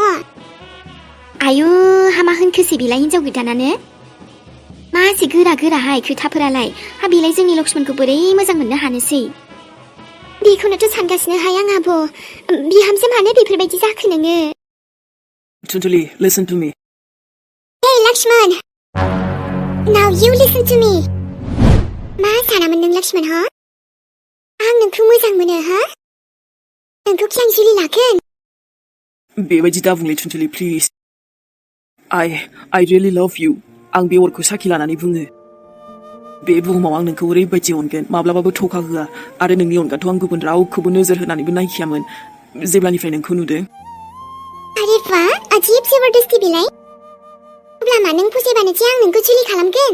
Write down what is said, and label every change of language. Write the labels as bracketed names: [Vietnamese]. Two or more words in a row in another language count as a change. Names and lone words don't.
[Bodo] आयु हामा होनखोसै बेलाय हिनजाव गोदानानो। मासे गोरा गोराहाय खोथाफोरालाय। हा बेलाय जोंनि लक्ष्मणखौ बोरै मोजां मोननो हानोसै? बेखौनोथ' सानगासिनो हाय आं आब'। बिहामजो मानो बेफोरबायदि जाखो नोङो? [English] चुनथुलि listen to me. hey Laxman, now you listen to me. [Bodo] मा सानामोन नों लक्ष्मण हा? आं नोंखौ मोजां मोनो हा? नोंखौ खि आं जुलि लागोन? बेबायदि दा बुंलै चुनथुलि प्लिज। [English] I really love you। [Bodo] आं बे अरखौ साखि लानानै बुङो। बे बुहुमाव आं नोंखौ ओरैबायदि अनगोन, माब्लाबाबो थखा होआ, आरो नोंनि अनगाथ' आं गुबुन रावखौबो नोजोर होनानैबो नायखायामोन जेब्लानिफ्राय नोंखौ नुदों। आरे बा [Hindi] अजीब जबरदस्ती [Bodo] बिलाय। अब्ला मा नों फसायबानो जे आं नोंखौ जुलि खालामगोन?